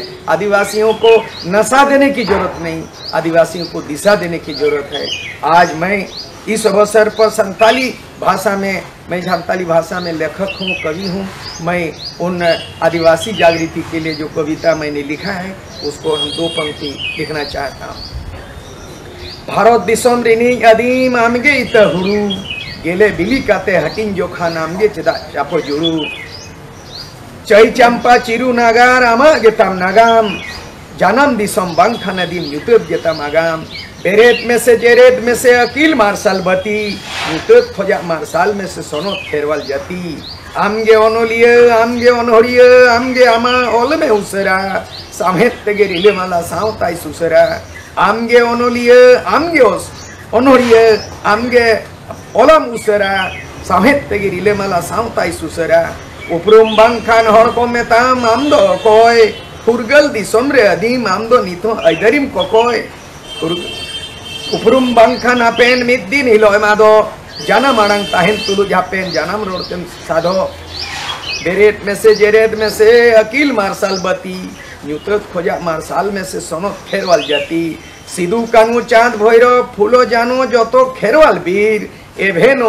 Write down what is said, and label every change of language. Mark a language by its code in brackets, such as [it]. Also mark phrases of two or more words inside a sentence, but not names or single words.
[hi] आदिवासियों को नशा देने की जरूरत नहीं, आदिवासियों को दिशा देने की जरूरत है। आज मैं इस अवसर पर संताली भाषा में, मैं संताली भाषा में लेखक हूँ, कवि हूँ। मैं उन आदिवासी जागृति के लिए जो कविता मैंने लिखा है उसको हम 2 पंक्ति लिखना चाहता हूँ। [sat] भारत दिसम रिनी अदीम आमगे इत हुरु गेले बिली काते हटिन जोखा नामगे चेदा चापो जुरु चई चंपा चिरु नागार आमा गेताम नागाम जानम दिसम बांखा नदीम युतब गेताम आगाम बेरेत में से जेरेत में से अकील मार्शल बती युतब खोजा मार्शल में से सोनो खेरवाल जाती आमगे ओनोलिये आमगे ओनोरिये आमगे आमा ओल में उसरा सामेत तेगे रिले माला साउताई सुसरा आमगे ओनोलिये आमगे ओनोरिये आमगे ओलम उसरा सामेत तेगे रिले माला साउताई सुसरा उपरुम बांखान हर को मेताम आमदो कोय फुरगल दिसम रे अदीम आमदो नितो अइदरिम कोकोय उपरुम बांखान आपेन मिद दिन हिलोय मादो जाना मांग ताहेन तुलु जापेन जानम रोडतेम साधो बेरेत में से जेरेत में से अकील मार्शल बती न्यूतत खोजा मार्शल में से सोनो खेरवाल जाती सिदू कानू चांद भैरव फूलो जानो जतो खेरवाल वीर एभेनो